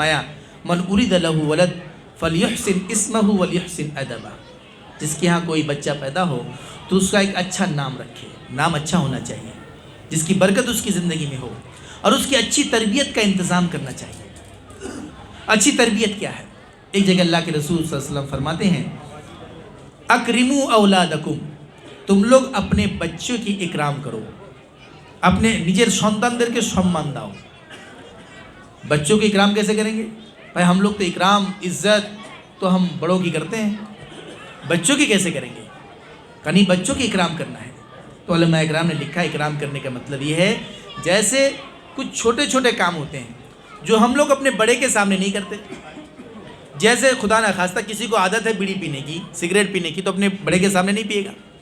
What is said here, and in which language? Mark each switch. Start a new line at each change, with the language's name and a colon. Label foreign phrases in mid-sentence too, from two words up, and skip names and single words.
Urdu: پھر فرمایا
Arabic: من ارید لہ ولد فلیحسن اسمہ ولیحسن ادبہ،
Urdu: جس کے ہاں کوئی بچہ پیدا ہو تو اس کا ایک اچھا نام رکھے، نام اچھا ہونا چاہیے جس کی برکت اس کی زندگی میں ہو، اور اس کی اچھی تربیت کا انتظام کرنا چاہیے۔ اچھی تربیت کیا ہے؟ ایک جگہ اللہ کے رسول صلی اللہ علیہ وسلم فرماتے ہیں
Arabic: اکرموا اولادکم،
Urdu: تم لوگ اپنے بچوں کی اکرام کرو، اپنے نجر
Bangla: সন্তানদেরকে সম্মান দাও۔
Urdu: بچوں کی اکرام کیسے کریں گے؟ بھائی ہم لوگ تو اکرام عزت تو ہم بڑوں کی کرتے ہیں، بچوں کی کیسے کریں گے؟ یعنی بچوں کی اکرام کرنا ہے۔ تو علماء اکرام نے لکھا اکرام کرنے کا مطلب یہ ہے جیسے کچھ چھوٹے چھوٹے کام ہوتے ہیں جو ہم لوگ اپنے بڑے کے سامنے نہیں کرتے، جیسے خدا نخواستہ کسی کو عادت ہے بیڑی پینے کی، سگریٹ پینے کی، تو اپنے بڑے کے سامنے نہیں پیے گا۔